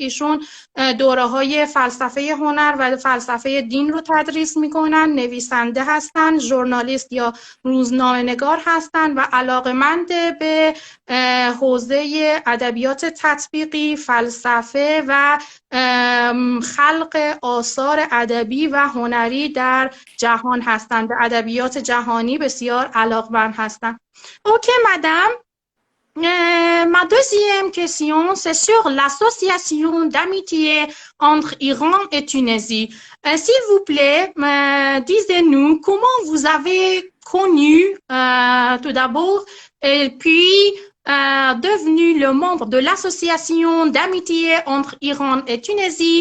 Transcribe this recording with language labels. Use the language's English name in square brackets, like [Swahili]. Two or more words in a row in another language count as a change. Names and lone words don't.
[Persian] ایشون دوره‌های فلسفه هنر و فلسفه دین رو تدریس میکنن، نویسنده هستن، ژورنالیست یا روزنامه‌نگار هستن و علاقه‌مند به حوزه ادبیات تطبیقی، فلسفه و خلق آثار ادبی و هنری در جهان هستند. به ادبیات جهانی بسیار علاقه‌مند هستند. [French] Ok, madame. Ma deuxième question, c'est sur l'association d'amitié entre Iran et Tunisie. S'il vous plaît, disez-nous comment vous avez connu tout d'abord et puis devenu le membre de l'association d'amitié entre Iran et Tunisie.